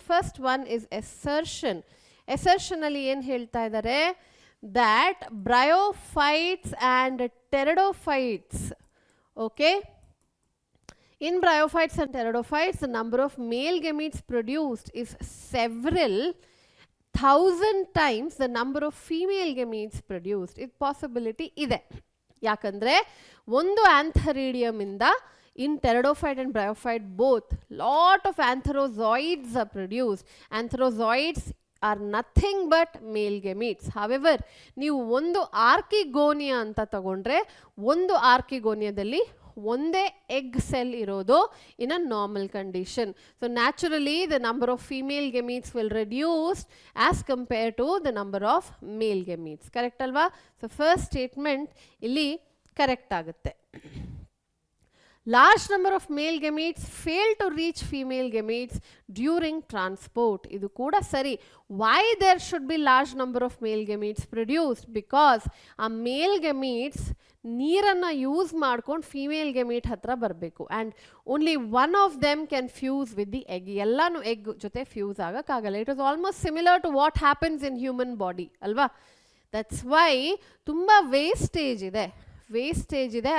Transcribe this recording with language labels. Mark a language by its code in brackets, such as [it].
[en] First one is assertion. Assertion [kn] ಅಲ್ಲಿ ಏನು ಹೇಳ್ತಾ ಇದ್ದಾರೆ, [en] that bryophytes and pteridophytes, okay, in bryophytes and pteridophytes the number of male gametes produced is several thousand times the number of female gametes produced. [kn] ಇದು possibility ಇದೆ. ಯಾಕಂದ್ರೆ ಒಂದು ಆಂಥರಿಡಿಯಮ್ ಇಂದ [en] in pteridophyte and bryophyte both lot of antherozoids are produced. Antherozoids are nothing but male gametes. [kn] However, ನೀವು ಒಂದು ಆರ್ಕಿಗೋನಿಯಾ ಅಂತ ತಗೊಂಡ್ರೆ ಒಂದು ಆರ್ಕಿಗೋನಿಯಾದಲ್ಲಿ ಒಂದೇ ಎಗ್ ಸೆಲ್ ಇರೋದು [en] In a normal condition. So naturally the number of female gametes will reduce as compare to the number of male gametes. [kn] Correct ಅಲ್ವಾ? So first statement ಇಲ್ಲಿ correct ಆಗುತ್ತೆ. [en] Large number of male gametes fail to reach female gametes during transport. [kn] ಇದು ಕೂಡ ಸರಿ. [en] Why there should be large number of male gametes produced? Because ಆ male gametes [kn] ನೀರನ್ನು use ಮಾಡ್ಕೊಂಡು female ಗೆಮೀಟ್ ಹತ್ರ ಬರಬೇಕು [en] And only one of them can fuse with the egg. [kn] ಎಲ್ಲನೂ egg ಜೊತೆ fuse ಆಗೋಕ್ಕಾಗಲ್ಲ. [en] It was almost similar to what happens in human body ಅಲ್ವಾ? That's why [kn] ತುಂಬ wastage ಇದೆ.